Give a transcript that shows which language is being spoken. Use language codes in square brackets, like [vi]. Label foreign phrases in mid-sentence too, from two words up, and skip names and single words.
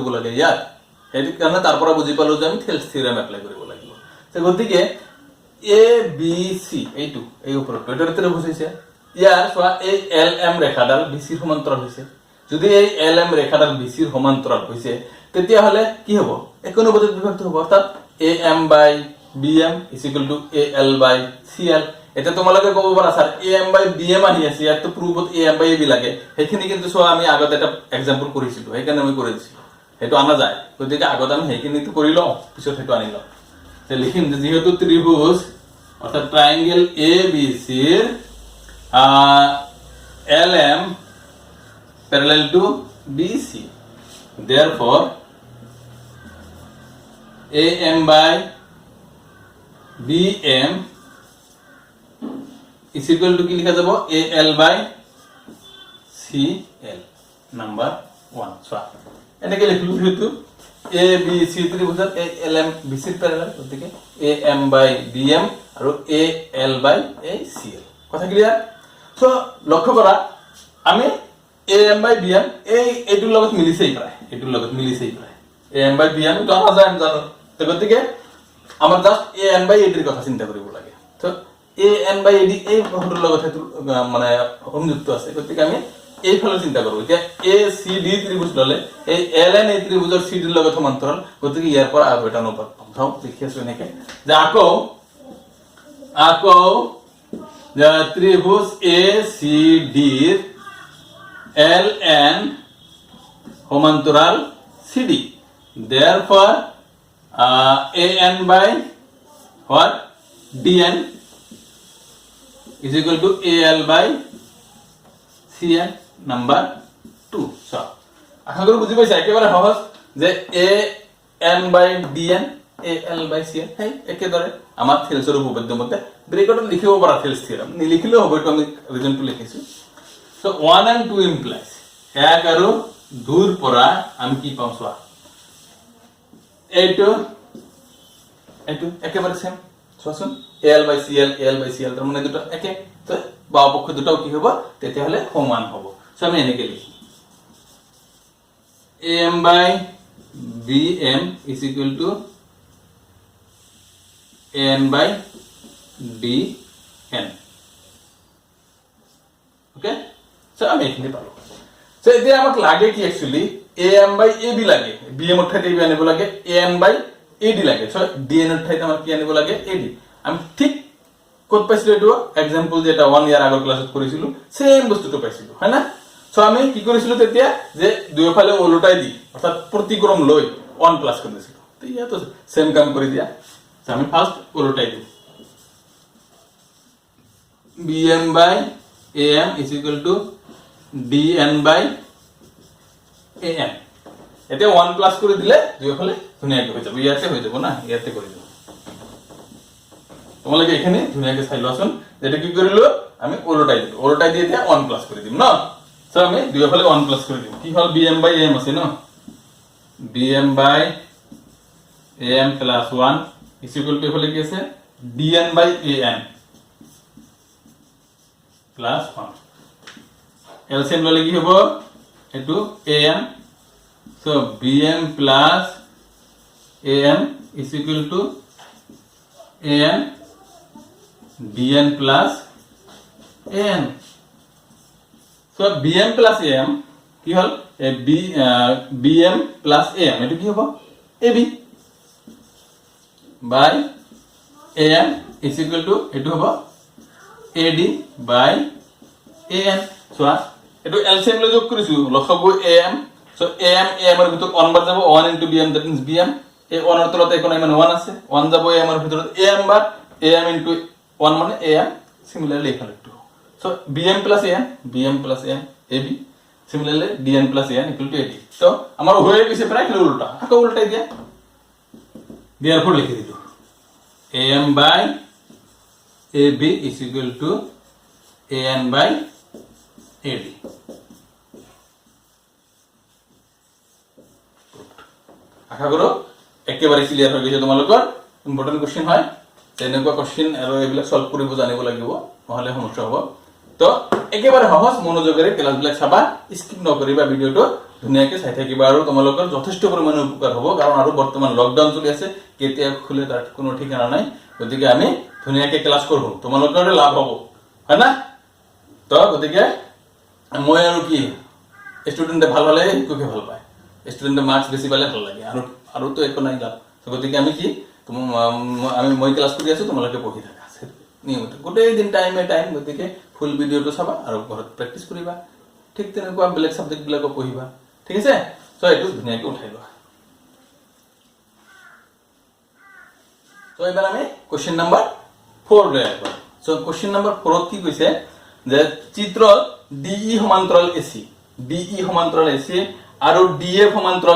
[as] লাগে ইয়াৰ সেইটো কাৰণে তাৰ পৰা বুজি পালো যে আমি থেলছ [en] theorem apply [as] কৰিব লাগিব তো গতিকে এ বি সি এইটো এই ওপৰটো এটা ত্রিভুজ হৈছে ইয়াৰ সোয়া এই LM ৰেখাডাল BC ৰ সমান্তৰাল হৈছে যদি এই LM ৰেখাডাল BC ৰ সমান্তৰাল হৈছে তেতিয়া হলে কি হ'ব এক অনুপাতত বিভক্ত হ'ব অৰ্থাৎ [en] AM by BM is equal to AL by CL [as] এটা তোমালোকে কব পাৰা স্যার [en] AM by BM [as] আহি আছে ইয়াত তো প্রুফত [en] AM by AB [as] লাগে সেইখিনি কিন্তু সোয়া আমি আগতে এটা एग्जांपल কৰিছিলো সেইকাৰণে মই কৰি দিছিলো হেতু আনা যায় গতিকে আগত আমি সেইখিনি তো কৰি লও পিছত হেতু আনি লও তে লিখিম যে যেহেতু ত্রিভুজ অর্থাৎ ট্রায়াঙ্গেল ABC এর [en] LM parallel to BC therefore AM by BM is equal to [as] কি লিখা যাব [en] AL by CL [as] নাম্বাৰ 1 চোৱা এনেকৈ লিখিলো হেতু ABC ত্ৰিভুজত ALM BC প্যারালাল গতিকে [en] AM by [as] BM আৰু AL by ACL কথা ক্লিয়াৰ সো লক্ষ্য কৰা আমি [en] AM by BM [as] এইটোৰ লগত মিলিছেই প্ৰায় [en] AM by BM [as] তো [bn] আমরা জানো [as] তো গতিকে আমাৰ জাস্ট [en] AN by AD [as] কথা চিন্তা কৰিব লাগে তো [en] AN by AD [as] এই পদৰ লগত মানে সংযুক্ত আছে গতিকে আমি এই ফলে চিন্তা করব এতিয়া ACD ত্রিভুজ ললে এই LN এই ত্রিভুজৰ CD ৰ লগত সমান্তৰাল গতিকে ইয়াৰ পৰা আৰু এটা অনুপাত পাম চাও দেখি আছো এনেকে যে আকৌ যে ত্রিভুজ ACD ৰ LN সমান্তৰাল [en] CD therefore AN by what DN is equal to AL by CN number 2 so [bn] আশা করি বুঝি [as] পাইছা একেবারে সহজ যে AN by DN AL by CN এই একেদৰে আমাৰ থেলছৰ উপপাদ্য মতে ব্ৰেকেটত লিখিব পাৰা থেলছ থিওৰাম নিলিখিলেও হ'ব তো আমি ৰিজনটো লিখিছো [en] so 1 and 2 implies [as] এক আৰু দুৰ পৰা আমি কি পাম চোৱা এইটো একেবারে সেম চোৱাচোন AL by CL তাৰ মানে দুটো একে তো বাও পক্ষ দুটাও কি হ'ব তেতিয়া হলে সমান হ'ব সো আমি এনেকে লিখি [en] AM by BM is equal to AN by [as] DN ওকে সো আমি এখানে পালো সো এতিয়া আমাক লাগে কি एक्चुअली [en] AM by AB [as] লাগে BM অর্থাৎ AB আনিব লাগে AN by AD লাগে সো DN অর্থাৎ আমার কি আনিব লাগে AD আমি ঠিক কত পাইছিল এটো एग्जांपल যেটা 1 ইয়ার আগৰ ক্লাসত কৰিছিল সেম বস্তুটো পাইছিল হয় না সো আমি কি কৰিছিল তেতিয়া যে দুইফালে ওলটাই দি অর্থাৎ প্ৰতিক্ৰম লৈ 1 প্লাস কৰি দিছিল তো ইয়া তো সেম কাম কৰি দিয়া সো আমি ফার্স্ট ওলটাই দিই [en] BM by AM is equal to DN by AN [as] এতে 1 প্লাস করে দিলে দুইফালে ধুনিয়াকে হৈ যাব ইয়াতে হৈ যাব না ইয়াতে কৰি দিও তোমালোকে এখানে ধুনিয়াকে চাই লওছন যেটা কি কৰিলো আমি ওলটাই দিয়ে দিয়া 1 প্লাস কৰি দিম না সো আমি দুইফালে 1 প্লাস কৰি দিম কি হল [en] BM by AM [as] আছে না [en] BM by AM plus 1 is equal to [as] এফালে কি আছে [en] DN by AN plus 1 LCM [as] ললে কি হ'ব এটো [en] AM so BM plus AM is equal to AN DN plus AN so BM plus AM [as] কি হল [en] BM plus AM [as] এটো কি হ'ব [en] AB by AM is equal to [as] এটো হ'ব [en] AD by AN so [as] এটো LCM লৈ যোগ কৰিছো লখব [en] AM so AM [bn] এর ভিতর [as] 1 বার যাব [en] 1 into BM that means BM [as] এই 1 এর তলতে কোন মানে 1 আছে 1 যাব AM এর ভিতর AM বার [en] AM into 1 [as] মানে AM [en] similarly equal to so BM plus AM AB similarly DN plus AN equal to AD so [bn] আমার হয়ে গেছে [as] প্রায় কি উল্টা আকে উল্টাই দিয়া therefore লিখে দিই [en] AM by AB is equal to AN by AD [bn] আশা করো একেবারে [as] ক্লিয়ার হৈ গৈছে তোমালোকৰ [en] important question [as] হয় তেনেকুৱা কোশ্চেন আৰু এইবিলাক সলভ কৰিব জানিব লাগিব নহলে সমস্যা হ'ব তো একেবাৰে সহজ মনোযোগেৰে ক্লাছবিলাক চাবা স্কিপ নকৰিবা ভিডিওটো ধুনিয়াকে চাই থাকিবা আৰু তোমালোকৰ যথেষ্ট পৰিমাণে উপকাৰ হ'ব কাৰণ আৰু বৰ্তমান লকডাউন চলি আছে কেতিয়া খুলে তাৰ কোনো ঠিকানা নাই গতিকে আমি ধুনিয়াকে ক্লাছ কৰব তোমালোকৰ লাভ হ'ব হয় না তো গতিকে মই আৰু কি ষ্টুডেন্টে ভাল হলে কোকে ভাল পায় স্টুডেন্টে মার্কস বেশি পালে ভালো লাগে আর তো একো নাই লাভ তো গতিকে আমি কি আমি মই ক্লাস কৰি আছো তোমালোকে পঢ়ি থাকা নিয়মিত গোটেই দিন টাইম গতিকে ফুল ভিডিওটো চাবা আৰু ঘৰত প্ৰ্যাকটিস কৰিবা ঠিক তেনেকুৱা বেলেগ সাবজেক্ট বিলাকো পঢ়িবা ঠিক আছে সো এটো ধুনিয়াকে উঠাই লোৱা সো এবাৰ আমি [en] question number 4 [as] লৈ আহিবা সো [en] question number 4 [as] কি কৈছে যে চিত্ৰত DE সমান্তৰাল AC আৰু DF সমান্তৰাল